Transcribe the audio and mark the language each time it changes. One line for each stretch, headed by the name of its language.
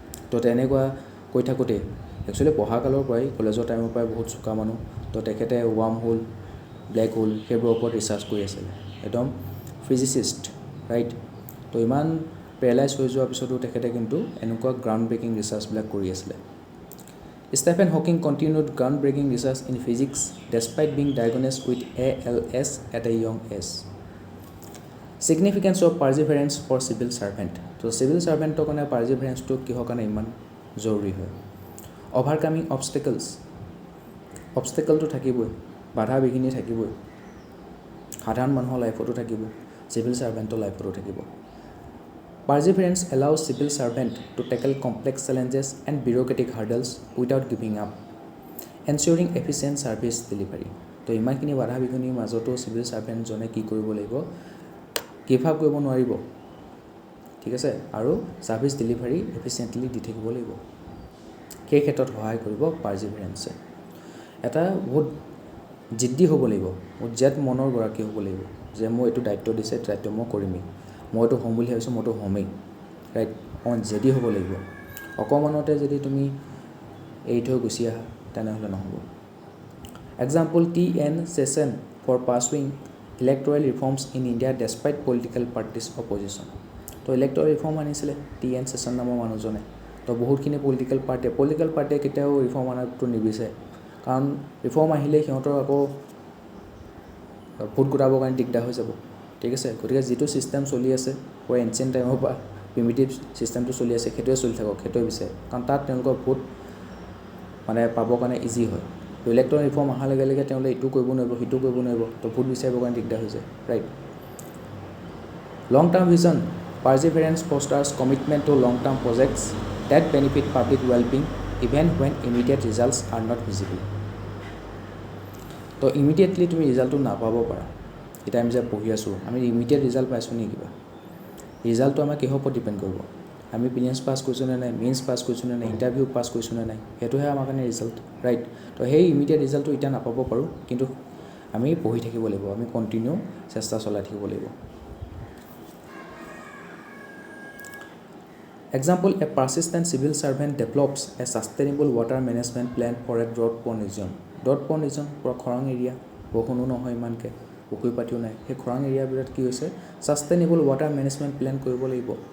Assamese: তো তেনেকুৱা কৈ থাকোঁতেই একচুৱেলি পঢ়া কালৰ পৰাই, কলেজৰ টাইমৰ পৰাই বহুত চোকা মানুহ, তো তেখেতে ৱাৰ্ম হোল, ব্লেক হোল সেইবোৰৰ ওপৰত ৰিচাৰ্চ কৰি আছিলে, একদম ফিজিচিষ্ট, ৰাইট। তো ইমান পেৰালাইজ হৈ যোৱাৰ পিছতো তেখেতে কিন্তু এনেকুৱা গ্ৰাউণ্ড ব্ৰেকিং ৰিচাৰ্চবিলাক কৰি আছিলে।
English: Stephen Hawking continued groundbreaking research in physics despite being diagnosed with ALS at a young age. Significance of perseverance for civil servant.
Assamese: তো চিভিল ছাৰ্ভেণ্টৰ কাৰণে পাৰ্জিভাৰেঞ্চটো কিহৰ কাৰণে ইমান জৰুৰী হয়? অভাৰকামিং অবষ্টেকলটো থাকিবই, বাধা বিঘিনি থাকিবই, সাধাৰণ মানুহৰ লাইফতো থাকিব, চিভিল ছাৰ্ভেণ্টৰ লাইফতো থাকিব।
English: Perseverance allows civil servant to tackle complex challenges and bureaucratic hurdles without giving up, ensuring efficient service delivery.
Assamese: তো ইমানখিনি বাধা বিঘিনিৰ মাজতো চিভিল ছাৰ্ভেণ্টজনে কি কৰিব লাগিব, গিভ আপ কৰিব নোৱাৰিব। ঠিক আছে, আৰু ছাৰ্ভিচ ডেলিভাৰী এফিচিয়েণ্টলি দি থাকিব লাগিব। সেই ক্ষেত্ৰত সহায় কৰিব পাৰ্জিভাৰেঞ্চে। এটা বহুত জিদ্দি হ'ব লাগিব, বহুত জেদ মনৰ গৰাকী হ'ব লাগিব, যে মই এইটো দায়িত্ব দিছে, দায়িত্ব মই কৰিমেই, মইতো হ'ম বুলি ভাবিছোঁ, মইতো হ'মেই, ৰাইট। অকণমান জেদি হ'ব লাগিব। অকণমানতে যদি তুমি এৰি থৈ গুচি আহা তেনেহ'লে নহ'ব। Example T.N.
English: Session for pursuing electoral reforms in India despite political parties' opposition.
Assamese: তো ইলেক্ট্ৰল ৰিফৰ্ম আনিছিলে টি.এন. ছেছন নামৰ মানুহজনে। তো বহুতখিনি পলিটিকেল পাৰ্টিয়ে কেতিয়াও ৰিফৰ্ম আনাটো নিবিচাৰে, কাৰণ ৰিফৰ্ম আহিলে সিহঁতৰ আকৌ ভোট গোটাবৰ কাৰণে দিগদাৰ হৈ যাব, ঠিক আছে। গতিকে যিটো ছিষ্টেম চলি আছে পুৰা এনচিয়েণ্ট টাইমৰ পৰা প্ৰিমিটিভ ছিষ্টেমটো চলি আছে সেইটোৱে চলি থাকক, সেইটোৱে বিচাৰে, কাৰণ তাত তেওঁলোকৰ ভোট মানে পাবৰ কাৰণে ইজি হয়। তো ইলেক্ট্ৰল ৰিফৰ্ম অহাৰ লগে লগে তেওঁলোকে ইটো কৰিব নোৱাৰিব, সিটো কৰিব নোৱাৰিব, তো ভোট বিচাৰিবৰ কাৰণে দিগদাৰ হৈ যায়, right.
English: Long term vision, perseverance fosters commitment to long term projects that benefit public wellbeing even when immediate results are not visible.
Assamese: তো ইমিডিয়েটলি তুমি ৰিজাল্টটো নাপাব পাৰা। এতিয়া আমি যে পঢ়ি আছোঁ, আমি ইমিডিয়েট ৰিজাল্ট পাইছোঁ নেকি? কিবা ৰিজাল্টটো আমাৰ কিহৰ ওপৰত ডিপেণ্ড কৰিব? আমি প্ৰিলিমছ পাছ কৰিছোঁ নে নাই, মেইনছ পাছ কৰিছোঁ নে নাই, ইণ্টাৰভিউ পাছ কৰিছোঁ নে নাই, সেইটোহে আমাৰ কাৰণে ৰিজাল্ট, ৰাইট। তো সেই ইমিডিয়েট ৰিজাল্টটো এতিয়া নাপাব পাৰোঁ, কিন্তু আমি পঢ়ি থাকিব লাগিব, আমি কণ্টিনিউ চেষ্টা চলাই থাকিব লাগিব।
English: Example, a persistent civil servant develops a sustainable water management plan for a drought prone region.
Assamese: ড্ৰট prawn region পূৰা খৰাং এৰিয়া, বৰষুণো নহয় ইমানকৈ, পুখুৰী পাতিও নাই, সেই খৰাং এৰিয়াবোৰত কি হৈছে ছাষ্টেইনেবল ৱাটাৰ মেনেজমেণ্ট প্লেন কৰিব লাগিব।